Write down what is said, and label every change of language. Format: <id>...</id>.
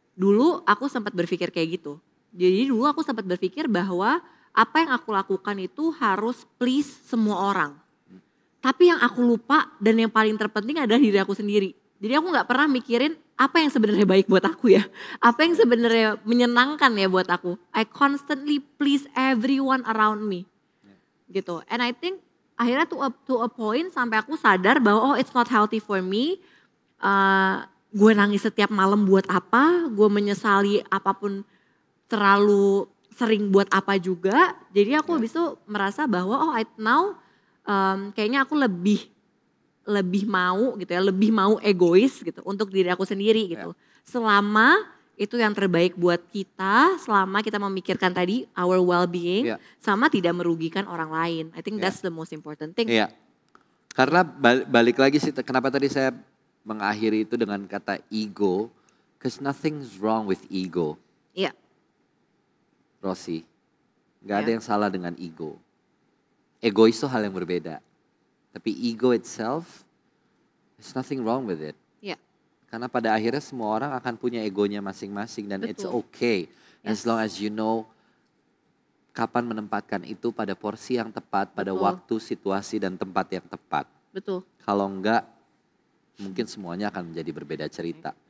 <id>Dulu aku sempat berpikir kayak gitu. Jadi dulu aku sempat berpikir bahwa apa yang aku lakukan itu harus please semua orang. Tapi yang aku lupa dan yang paling terpenting adalah diri aku sendiri. Jadi aku gak pernah mikirin apa yang sebenarnya baik buat aku ya. Apa yang sebenarnya menyenangkan ya buat aku.</id> <en>I constantly please everyone around me.</en> <id>Gitu.</id> <en>And I think</en> <id>akhirnya</id> <en>to a point</en> <id>sampai aku sadar bahwa</id> <en>oh it's not healthy for me.</en> <id>Gue nangis setiap malam buat apa. Gue menyesali apapun terlalu sering buat apa juga. Jadi aku habis itu merasa bahwa</id> <en>oh now</en> <id>kayaknya aku lebih mau gitu ya, lebih mau egois gitu untuk diri aku sendiri gitu. Selama itu yang terbaik buat kita, selama kita memikirkan tadi</id> <en>our well-being,</en> <id>sama tidak merugikan orang lain.</id> <en>I think that's the most important thing.</en> <id>Iya, karena balik lagi sih, kenapa tadi saya mengakhiri itu dengan kata ego,</id> <en>because nothing's wrong with ego.</en> <id>Iya. Rosi, gak ada yang salah dengan ego. Egois itu hal yang berbeda. Tapi</id> <en>ego itself, there's nothing wrong with it. Yeah.</en> <id>Karena pada akhirnya semua orang akan punya egonya masing-masing dan</id> <en>it's okay. As long as you know</en> <id>kapan menempatkan itu pada porsi yang tepat, pada waktu, situasi dan tempat yang tepat. Betul. Kalau enggak, mungkin semuanya akan menjadi berbeda cerita.</id>